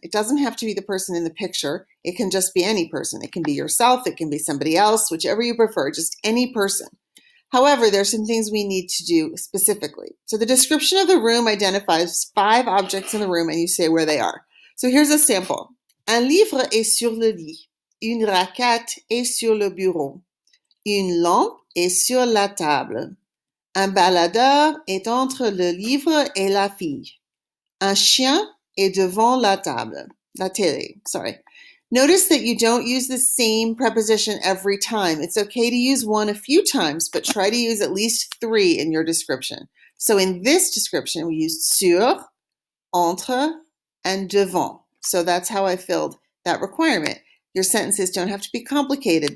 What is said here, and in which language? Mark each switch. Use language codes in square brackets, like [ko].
[en] It doesn't have to be the person in the picture. It can just be any person. It can be yourself. It can be somebody else, whichever you prefer, just any person. However, there's some things we need to do specifically. So the description of the room identifies 5 objects in the room and you say where they are. So here's a sample. [fr] Un livre est sur le lit. Une raquette est sur le bureau. Une lampe est sur la table. Un baladeur est entre le livre et la fille. Un chien est devant la table. La télé, [en] sorry. Notice that you don't use the same preposition every time. It's okay to use one a few times, but try to use at least 3 in your description. So in this description, we used sur, entre, and devant. So that's how I filled that requirement. Your sentences don't have to be complicated.